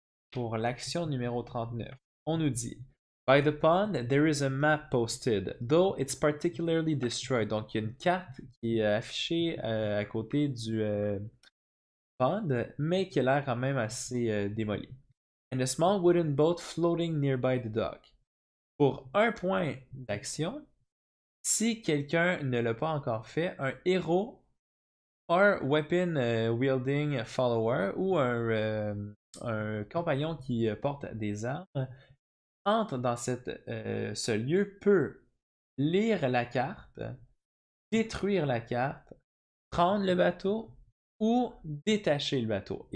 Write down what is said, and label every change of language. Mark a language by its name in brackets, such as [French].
[French] Pour l'action numéro 39, on nous dit [English] By the pond, there is a map posted, though it's particularly destroyed. [French] Donc, il y a une carte qui est affichée à côté du pond, mais qui a l'air quand même assez démolie. [English] And a small wooden boat floating nearby the dock. [French] Pour un point d'action, si quelqu'un ne l'a pas encore fait, un héros, un [English] weapon wielding follower [French] ou un compagnon qui porte des armes entre dans ce lieu peut lire la carte, détruire la carte, prendre le bateau ou détacher le bateau.